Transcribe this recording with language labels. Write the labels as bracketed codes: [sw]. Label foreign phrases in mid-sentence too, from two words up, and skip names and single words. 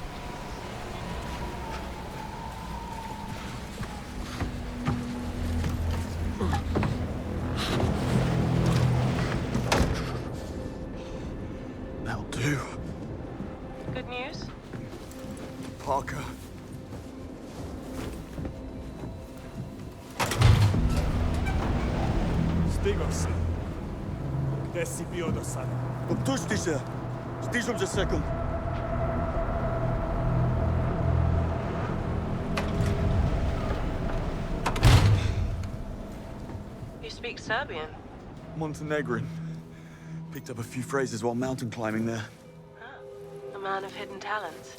[en] That'll do. Good news? Parker. [sr] Stigam se. Gde si bio do sada? Opusti se. Stižem za sekund. [en] You speak Serbian. Montenegrin. Picked up a few phrases while mountain climbing there. A man of hidden talents.